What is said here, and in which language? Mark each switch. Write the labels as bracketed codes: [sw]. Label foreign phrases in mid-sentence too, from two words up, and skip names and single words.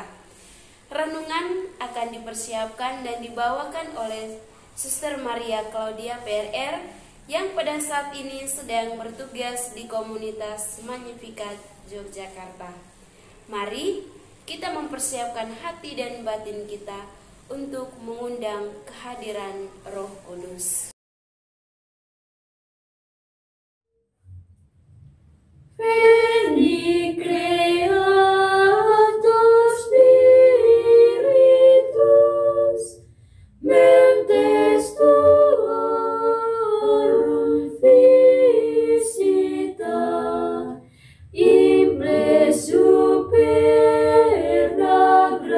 [id] Renungan akan dipersiapkan dan dibawakan oleh Suster Maria Claudia PRR, yang pada saat ini sedang bertugas di komunitas Magnificat Yogyakarta. Mari kita mempersiapkan hati dan batin kita untuk mengundang kehadiran Roh Kudus. [la] Veni Creator Spiritus, mentes tuorum visita, imble superna